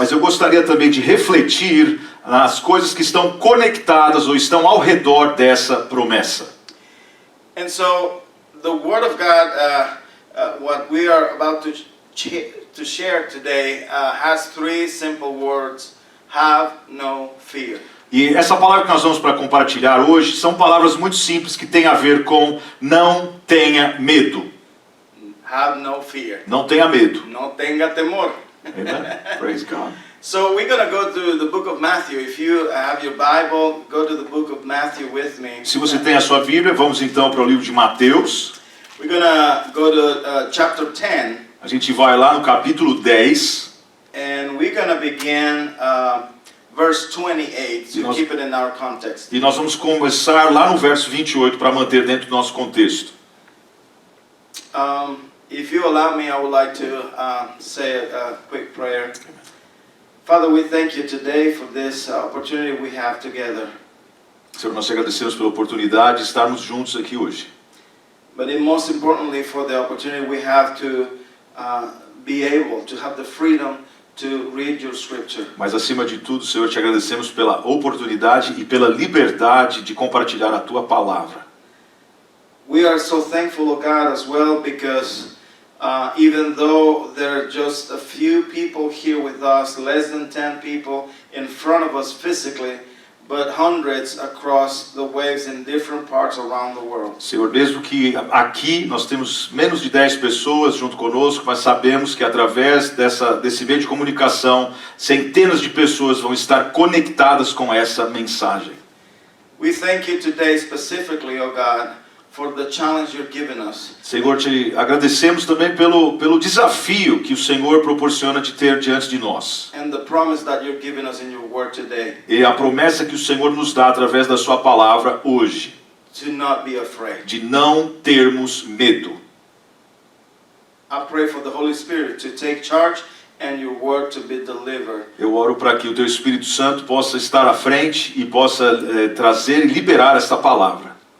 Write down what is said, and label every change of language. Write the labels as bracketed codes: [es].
[pt] Mas eu gostaria também de refletir nas coisas que estão conectadas ou estão ao redor dessa promessa. [en] And so the Word of God, what we are about to share today, has three simple words: have no fear. [pt] E essa palavra que nós vamos para compartilhar hoje são palavras muito simples que têm a ver com não tenha medo. [en] Have no fear. [pt] Não tenha medo. [es] No tenga temor. [en] Amen. Praise God. So we're going to go to the book of Matthew. If you have your Bible, go to the book of Matthew with me. [pt] Se você tem a sua Bíblia, vamos então para o livro de Mateus. [en] We're going to go to chapter 10. [pt] A gente vai lá no capítulo 10. [en] And we're going to begin verse 28 to keep it in our context. [pt] E nós vamos começar lá no verso 28 para manter dentro do nosso contexto. [en] If you allow me, I would like to say a quick prayer. Father, we thank you today for this opportunity we have together. [pt] Senhor, nós te agradecemos pela oportunidade de estarmos juntos aqui hoje. [en] But most importantly, for the opportunity we have to be able to have the freedom to read your scripture. [pt] Mas acima de tudo, Senhor, te agradecemos pela oportunidade e pela liberdade de compartilhar a tua palavra. [en] We are so thankful, oh God, as well, because even though there are just a few people here with us, less than 10 people in front of us physically, but hundreds across the waves in different parts around the world. [pt] Senhor, mesmo que aqui nós temos menos de 10 pessoas junto conosco, mas sabemos que através desse meio de comunicação, centenas de pessoas vão estar conectadas com essa mensagem. [en] We thank you today specifically, oh God, for the challenge you're giving us. [pt] Senhor, te agradecemos também pelo desafio que o Senhor proporciona de ter diante de nós. [en] And the promise that you're giving us in your word today. [pt] E a promessa que o Senhor nos dá através da sua palavra hoje. [en] To not be afraid. [pt] De não termos medo. [en] I pray for the Holy Spirit to take charge and your word to be delivered. [pt] Eu oro para que o teu Espírito Santo possa estar à frente e possa trazer e liberar esta palavra.